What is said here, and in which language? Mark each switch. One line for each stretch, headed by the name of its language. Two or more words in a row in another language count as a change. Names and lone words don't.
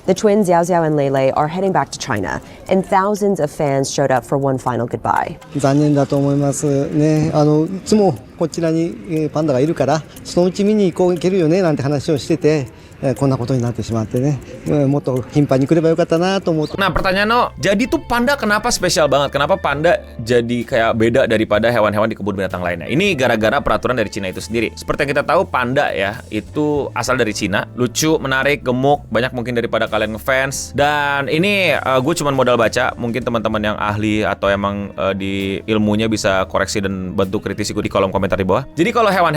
English: The twins Xiao Xiao and Lei Lei are heading back to China, and thousands of fans showed up for one final goodbye.
Japanese: 残念だと思いますね。いつもこちらにパンダがいるから、そのうち見に行けるよねなんて話をしてて。こんなことになってしまってね、もっと頻繁に来ればよかったなと思う。
Indonesian: Nah pertanyaan no, jadi tuh panda kenapa spesial banget? Kenapa panda jadi kayak beda daripada hewan-hewan di kebun binatang lainnya? Ini gara-gara peraturan dari Cina itu sendiri. Seperti yang kita tahu, panda ya itu asal dari Cina, lucu, menarik, gemuk, banyak mungkin daripada kalian ngefans. Dan ini gue cuma modal baca, mungkin teman-teman yang ahli atau emang di ilmunya bisa koreksi dan bantu kritisi gue di kolom komentar di bawah.